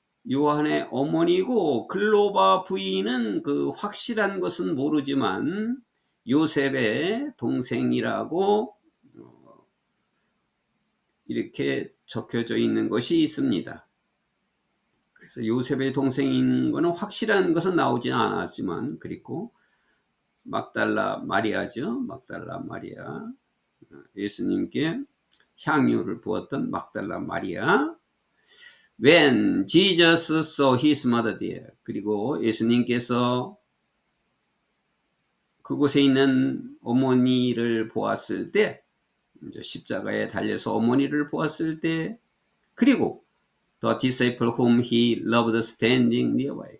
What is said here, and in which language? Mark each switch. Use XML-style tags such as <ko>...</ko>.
<ko>요한의 어머니고 글로바 부인은 그 확실한 것은 모르지만 요셉의 동생이라고 이렇게 적혀져 있는 것이 있습니다. 그래서 요셉의 동생인 것은 확실한 것은 나오지 않았지만 그리고 막달라 마리아죠. 막달라 마리아, 예수님께 향유를 부었던 막달라 마리아.</ko> <en>When Jesus saw his mother there.</en> <ko>그리고 예수님께서 그곳에 있는 어머니를 보았을 때, 이제 십자가에 달려서 어머니를 보았을 때, 그리고</ko> <en>the disciple whom he loved standing nearby.</en>